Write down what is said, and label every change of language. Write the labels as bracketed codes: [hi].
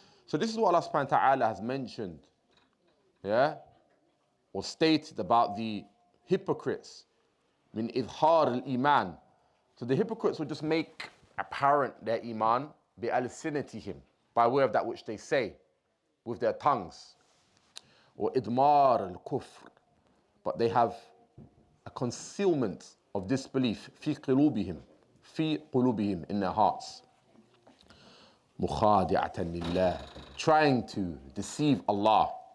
[en] So this is what Allah subhanahu wa ta'ala has mentioned, yeah, or stated about the hypocrites. [ar] من إظهار الإيمان. [en] So the hypocrites will just make apparent their iman بألسنتهم, by way of that which they say with their tongues. [ar] Or إدمار الكفر. [en] But they have a concealment of disbelief [ar] في قلوبهم, في قلوبهم, [en] in their hearts. [ar] مخادعة لله, [en] trying to deceive Allah.